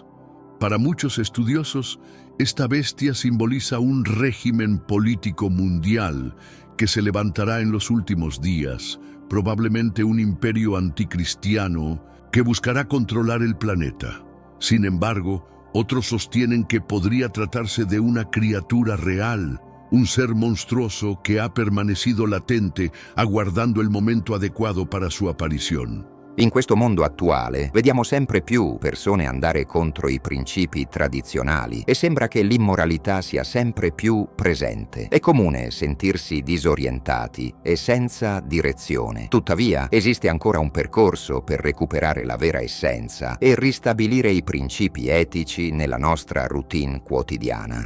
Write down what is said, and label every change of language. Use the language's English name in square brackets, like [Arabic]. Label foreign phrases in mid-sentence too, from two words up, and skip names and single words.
[Spanish] Para muchos estudiosos, esta bestia simboliza un régimen político mundial que se levantará en los últimos días, probablemente un imperio anticristiano que buscará controlar el planeta. Sin embargo, Otros sostienen que podría tratarse de una criatura real, un ser monstruoso que ha permanecido latente, aguardando [Italian] il momento adeguato [Spanish] para su aparición. [Italian] In questo mondo attuale vediamo sempre più persone andare contro i principi tradizionali e sembra che l'immoralità sia sempre più presente. È comune sentirsi disorientati e senza direzione. Tuttavia, esiste ancora un percorso per recuperare la vera essenza e ristabilire i principi etici nella nostra routine quotidiana.